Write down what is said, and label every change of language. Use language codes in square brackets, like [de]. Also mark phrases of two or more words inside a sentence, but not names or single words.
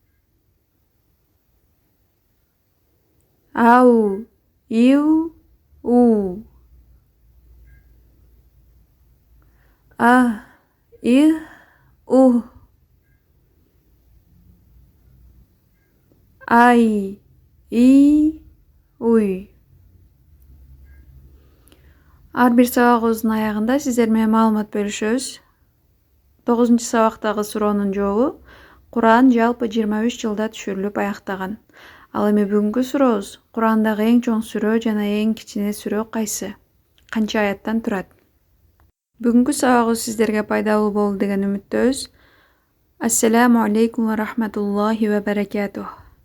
[ky] Au, iu, u. Ah, ih, Ay, i, uy. Ар бир сабагыбыздын аягында сиздер менен маалымат бөлүшөбүз. 9-чу сабактагы суроонун жообу Куран жалпы 23 жылда түшүрүлүп аяктаган. Ал эми бүгүнкү сурообуз Курандагы эң чоң сүрө жана эң кичине сүрө кайсы? Канча аяттан турат? Бүгүнкү сабагыбыз сиздерге пайдалуу болду деген үмүттөбүз. [ar] السلام عليكم ورحمة الله وبركاته.